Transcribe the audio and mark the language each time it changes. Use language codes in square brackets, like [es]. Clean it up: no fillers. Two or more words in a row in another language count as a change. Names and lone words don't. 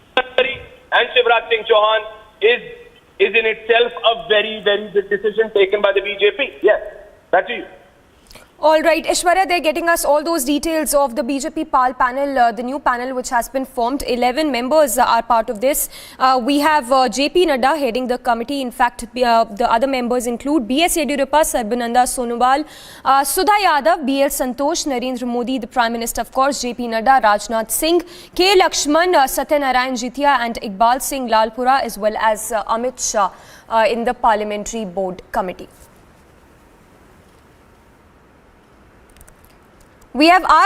[en] But the and Shivraj Singh Chauhan is in itself a very, very big decision taken by the BJP. Yes, back to you. All right, Ishwarya, they're getting us all those details of the BJP PAL panel, the new panel which has been formed. 11 members are part of this. We have JP Nadda heading the committee. In fact, the other members include B.S. Yediyurappa, Sarbananda Sonowal, Sudha Yadav, B.L. Santosh, Narendra Modi, the Prime Minister, of course, JP Nadda, Rajnath Singh, K. Lakshman, Satyanarayan Jithia and Iqbal Singh Lalpura, as well as Amit Shah in the Parliamentary Board Committee. We have R.